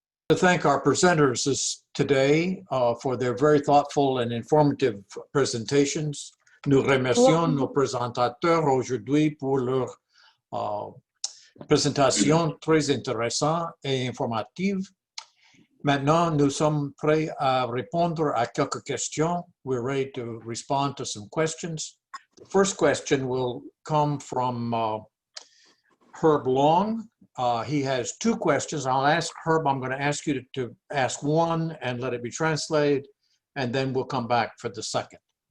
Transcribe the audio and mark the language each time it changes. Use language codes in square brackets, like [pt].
[en] To thank our presenters today for their very thoughtful and informative presentations. [fr] Nous remercions nos présentateurs aujourd'hui pour leur présentation très intéressante et informative. Maintenant, nous sommes prêts à répondre à quelques questions. [en] We're ready to respond to some questions. The first question will come from Herb Long. He has two questions. I'll ask Herb, I'm going to ask you to ask one and let it be translated, and then we'll come back for the second.